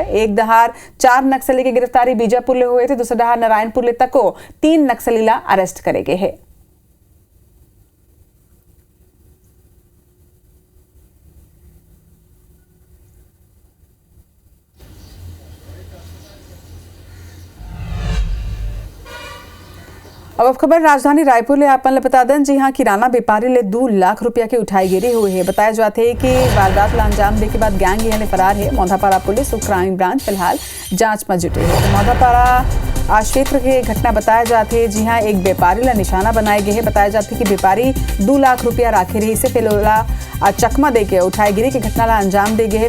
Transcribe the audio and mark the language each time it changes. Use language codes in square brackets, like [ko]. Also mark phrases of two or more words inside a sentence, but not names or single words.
[hne] एक दहार 4 नक्सली की गिरफ्तारी बीजापुर ले हुए थे। दूसरा दहार नारायणपुर ले तको 3 नक्सली ला अरेस्ट करे गए है। अब खबर राजधानी रायपुर ले आप बता दें। जी हाँ, किराना व्यापारी ले 2 लाख रुपया की उठाई गिरी हुई है। बताया जाते है कि वारदात ला अंजाम दे के बाद गैंग यहाँ फरार है। मौधापारा पुलिस और [en] crime branch [hne] फिलहाल जांच में जुटे है। तो मौधापारा क्षेत्र के घटना बताया जाते है। जी हाँ, एक व्यापारी ला निशाना बनाए गए है। बताया जाते है कि व्यापारी 2 लाख रुपया राखे रही से फिलहाल चकमा दे के उठाई गिरी की घटना ला अंजाम दे गए है।